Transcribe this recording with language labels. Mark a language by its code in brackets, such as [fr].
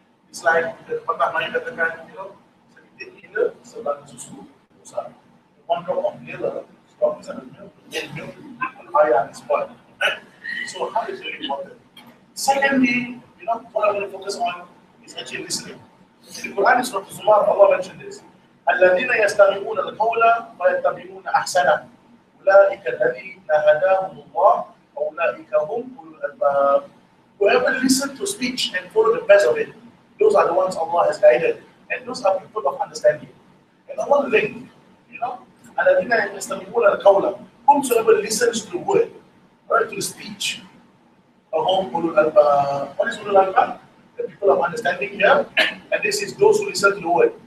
[en] It's like the [ms] Patah Melayu katakan, sedikit gila sebagai susu besar. [en] One drop of gila, stop inside the milk, air and spoil. Right? So how is really important? Secondly, what I want to focus on is actually listening. In the Quran, Surah Zumar, Allah mentioned this. [ar] الذين يستمعون القول فيتبعون أحسنه أولئك الذين هداهم الله أولئك هم أولو الألباب. [en] Whoever listens to speech and follow the best of it, those are the ones Allah has guided, and those are people of understanding. And Allah linked, [ar] الذين يستمعون القول, [en] whomsoever listens to the word, right, to the speech. [ar] هم أولو الألباب. [en] What is أولو الألباب? The people of understanding here, and this is those who listen to the word.